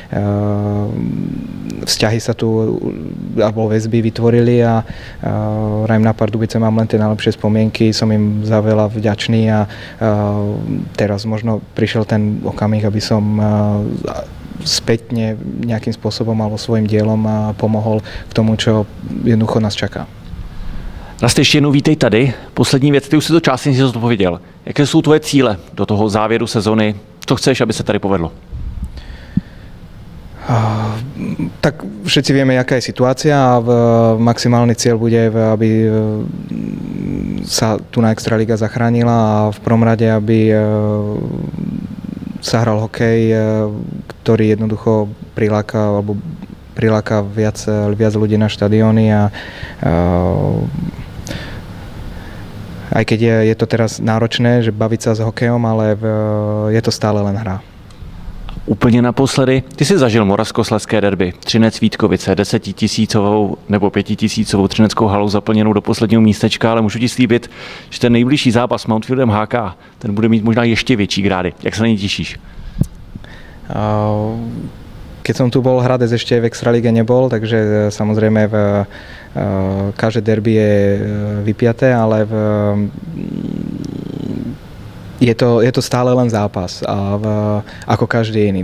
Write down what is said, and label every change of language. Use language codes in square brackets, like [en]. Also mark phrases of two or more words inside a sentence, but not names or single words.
[sk] vzťahy sa tu, alebo väzby vytvorili a Rajm na Pardubice mám len tie najlepšie spomienky, som im za veľa vďačný a teraz možno prišiel ten okamih, aby som spätne nejakým spôsobom alebo svojím dielom pomohol k tomu, čo jednoducho nás čaká. [cs] Raste, ještě jednou vítej tady. Poslední věc, ty už si to částečně si odpověděl. Jaké jsou tvoje cíle do toho závěru sezony? Co chceš, aby se tady povedlo? [sk] Tak všetci vieme, jaká je situácia a maximálny cieľ bude, aby sa tu na Extraliga zachránila a v prvom rade, aby sa hral hokej, ktorý jednoducho priláka viac ľudí na štadióny a aj keď je to teraz náročné, že baviť sa s hokejom, ale je to stále len hra. [cs] Úplně naposledy, ty jsi zažil Moravskoslezské derby, Třinec-Vítkovice, 10 000 nebo 5 000 třineckou halou zaplněnou do posledního místečka, ale můžu ti slíbit, že ten nejbližší zápas s Mountfieldem HK, ten bude mít možná ještě větší grády. Jak se na něj těšíš? [sk] Keď som tu bol, Hradec ešte v Extralige nebol, takže samozrejme každé derby je vypiaté, ale je to stále len zápas, ako každý iný.